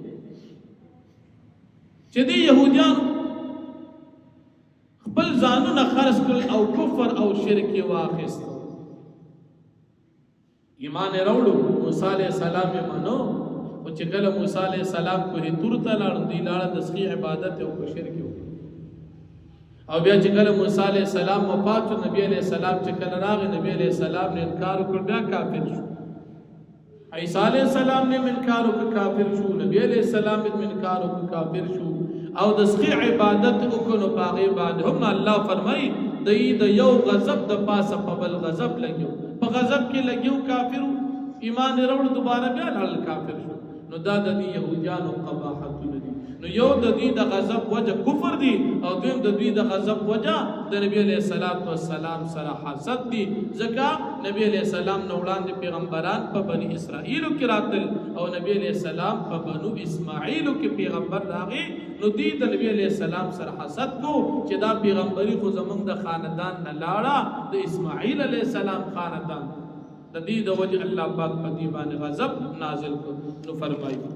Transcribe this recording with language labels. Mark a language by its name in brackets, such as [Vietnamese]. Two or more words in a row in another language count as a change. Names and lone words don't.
[Pashto] چې دې يهوديانو خپل ځانونه خرڅ کړل او کفر او شرک واخیست ایمان وروړو موسی عليه السلام یې منو او چې کله موسی علیہ السلام کوه تور ته لاړ دی لاړ د سخی عبادت او شرک او بیا چې کله موسی علیہ السلام وفات شو نبی علیہ السلام چې کله راغی نبی علیہ السلام نے انکار وکړ بیا کافر شو عیسی علیہ السلام نے انکار وکړ کافر شو نبی علیہ السلام نے انکار وکړ کافر شو او د سخی عبادت وکړو باغې باندې هم الله فرمای د یو غضب د پاسه په بل غضب لګیو په غضب کې لګیو کافر ایمان وروړ دوباره بیا لاړ کافر شو نو دا د دې يهوديانو قباحتونه دي نو یو د دې د غضب وجه کفر دي او دویم د دې د غضب وجه د نبی عليه السلام سره حسد دي ځکه نبی عليه السلام نو وړاندې پیغمبران په بني اسرائیل کې راتل او نبی عليه السلام په بنو اسماعیل کې پیغمبر راغی نو دې د نبی عليه السلام سره حسد کو چې دا پیغمبري خو زمونږ د خاندان نه لاړه د اسماعیل عليه السلام خاندان د دې د وجه الله پاک په دې باندې غضب نازل کړ نو فرمایي